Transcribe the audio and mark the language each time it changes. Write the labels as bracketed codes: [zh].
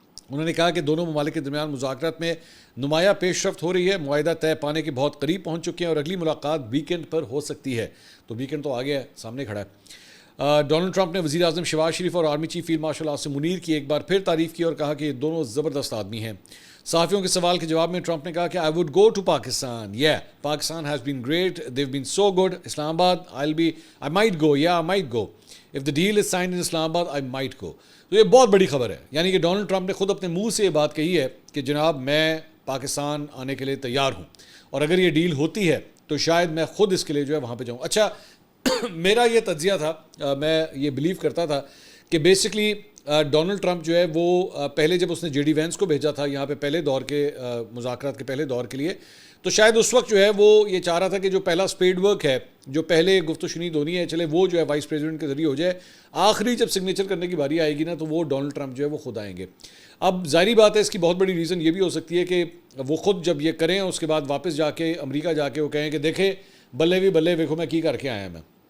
[ur] انہوں نے کہا کہ دونوں ممالک کے درمیان مذاکرات میں نمایاں پیش رفت ہو رہی ہے, معاہدہ طے پانے کے بہت قریب پہنچ چکے ہیں اور اگلی ملاقات ویکینڈ پر ہو سکتی ہے. تو ویکینڈ تو آ گیا ہے, سامنے کھڑا ہے. ڈونلڈ ٹرمپ نے وزیر اعظم شہباز شریف اور army chief field marshal Asim Munir کی ایک بار پھر تعریف کی اور کہا کہ یہ دونوں زبردست آدمی ہیں. صحافیوں کے سوال کے جواب میں ٹرمپ نے کہا کہ [en] I would go to Pakistan. Yeah, Pakistan has been great. They've been so good. Islamabad, I might go. Yeah, I might go. If the deal is signed in Islamabad, I might go. [ur] تو یہ بہت بڑی خبر ہے. یعنی کہ Donald Trump نے خود اپنے منہ سے یہ بات کہی ہے کہ جناب میں پاکستان آنے کے لیے تیار ہوں, اور اگر یہ ڈیل ہوتی ہے تو شاید میں خود اس کے لیے جو ہے وہاں پہ جاؤں. اچھا میرا یہ تجزیہ تھا, میں یہ بلیو کرتا تھا کہ بیسکلی ڈونلڈ ٹرمپ جو ہے وہ پہلے جب اس نے جے ڈی وینس کو بھیجا تھا یہاں پہ پہلے دور کے مذاکرات کے پہلے دور کے لیے، تو شاید اس وقت جو ہے وہ یہ چاہ رہا تھا کہ جو پہلا اسپیڈ ورک ہے، جو پہلے گفت و شنید ہونی ہے، چلے وہ جو ہے وائس پریزیڈنٹ کے ذریعے ہو جائے، آخری جب سگنیچر کرنے کی باری آئے گی نا تو وہ ڈونلڈ ٹرمپ جو ہے وہ خود آئیں گے۔ اب ظاہری بات ہے اس کی بہت بڑی ریزن یہ بھی ہو سکتی ہے کہ وہ خود جب یہ کریں اس کے بعد واپس جا کے امریکہ جا کے وہ کہیں کہ دیکھیں [pa] بلے بھی بلے ویکھو میں کی کر کے آیا میں،